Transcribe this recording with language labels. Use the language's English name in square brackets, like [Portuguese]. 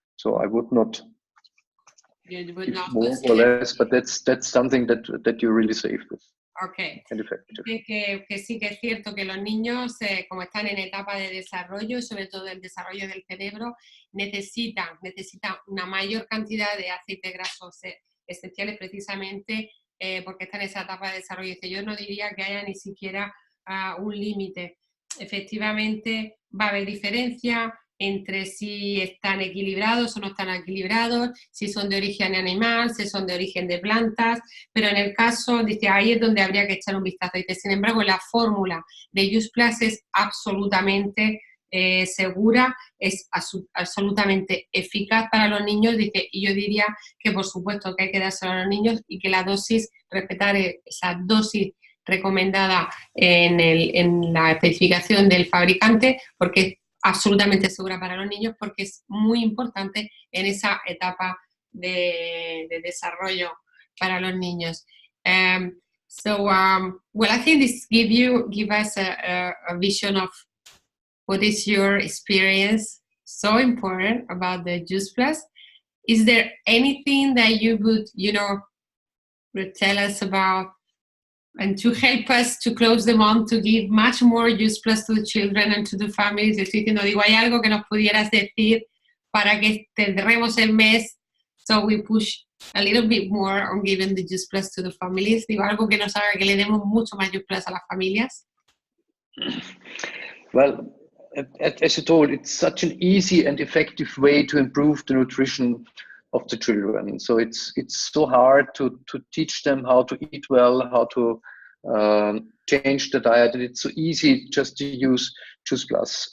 [English] So I would not more or less, but that's something that you're really safe with. Okay. And effective. [Spanish] Que sí que es cierto que los niños, como están en etapa de desarrollo, sobre todo el desarrollo del cerebro, necesitan una mayor cantidad de aceites grasos esenciales precisamente porque están en esa etapa de desarrollo. Yo no diría que haya ni siquiera un límite. Efectivamente, va a haber diferencia entre si están equilibrados o no están equilibrados, si son de origen animal, si son de origen de plantas, pero en el caso, dice, ahí es donde habría que echar un vistazo. Dice, sin embargo, la fórmula de Juice Plus es absolutamente segura, es absolutamente eficaz para los niños, dice, y yo diría que por supuesto que hay que dárselo a los niños y que la dosis, respetar esa dosis recomendada en la especificación del fabricante, porque es absolutamente segura para los niños, porque es muy importante en esa etapa de desarrollo para los niños. [English] Well, I think this give us a vision of what is your experience so important about the Juice Plus. Is there anything that you would, tell us about and to help us to close the month, to give much more Juice Plus to the children and to the families? [Spanish] Estoy diciendo, digo, ¿hay algo que nos pudieras decir para que cerremos el mes? [English] So we push a little bit more on giving the Juice Plus to the families. [Spanish] Digo, algo que nos haga que le demos mucho más Juice Plus a las familias. [English] Well, as you told, it's such an easy and effective way to improve the nutrition of the children. So it's so hard to teach them how to eat well, how to change the diet, and it's so easy just to use Juice Plus.